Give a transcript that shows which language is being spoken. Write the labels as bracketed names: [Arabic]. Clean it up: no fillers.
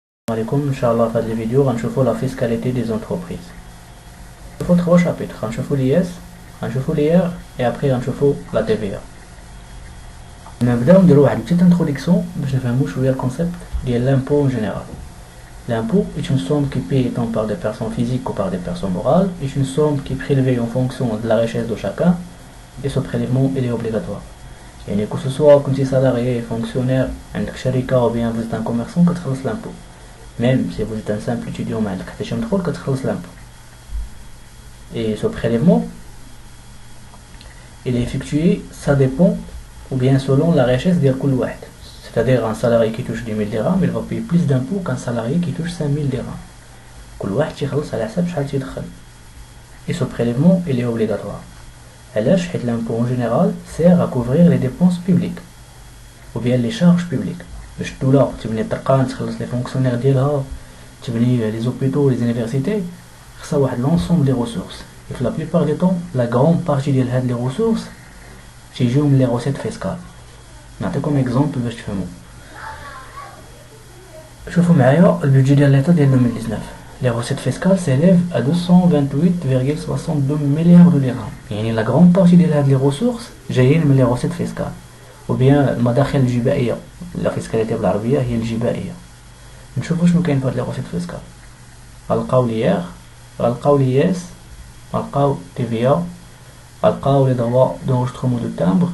[Arabic] عليكم ان شاء الله في هذا الفيديو غنشوفوا لا فيسكاليتي دي زونتربريز. نشوفوا 3 شابيتر، غنشوفوا لياس، غنشوفوا ليير اي ابري غنشوفوا لا تي في ا. نبداو نديرو واحد بتيت انتروداكسيون باش نفهموا شويه الكونسيبت ديال لامبو [French] en général. L'impôt est une somme qui est payée tant par des personnes physiques que par des personnes morales, est une somme qui est prélevée en fonction de la richesse de chacun, et ce prélèvement il est obligatoire. [Arabic] يعني [French] que ce soit [Arabic] كنتي [French] salarié, fonctionnaire, [Arabic] عندك شركة [French] ou bien vous êtes un commerçant [Arabic] كتخلص [French] l'impôt. Même si vous êtes un simple étudiant [Arabic] ما عندك حتى شي مدخول كتخلص [French] l'impôt. Et ce prélèvement il est effectué, ça dépend ou bien selon la richesse [Arabic] ديال كل واحد. [French] C'est-à-dire un salarié qui touche 10 000 dirhams, il va payer plus d'impôts qu'un salarié qui touche 5 000 dirhams. [Arabic] كل واحد تيخلص على حساب شحال تيدخل. [French] Et ce prélèvement il est obligatoire. [Arabic] علاش؟ حيت [French] l'impôt en général sert à couvrir les dépenses publiques ou bien les charges publiques. [Arabic] باش الدولة تبني الطرقان تخلص لي فونكسيونير ديالها، تبني لي زوبيتو لي زونيفرسيتي، خصها واحد لونسومبل لي ريسورس. [French] Et [Arabic] في [French] la plupart du temps la grande partie [Arabic] ديال هاد لي ريسورس تيجيو من لي روسيت فيسكال. نعطيكم اكزومبل باش تفهموا. شوفوا معايا البيدجي ديال ليطا ديال 2019. [French] Les recettes fiscales s'élèvent à 228,62 milliards de dirhams. [Arabic] يعني [French] la grande partie [Arabic] ديال هاد لي ريسورس جايين من لي روسيت فيسكال [French] ou bien [Arabic] المداخل الجبائية. لا فيسكاليتي بالعربية هي الجبائية. نشوفوا شنو كاين في هاد لي روسيت فيسكال. غنلقاو ليير، غنلقاو لياس، غنلقاو تي في ا، غنلقاو لي دروا دونجسترومون دو تامبر.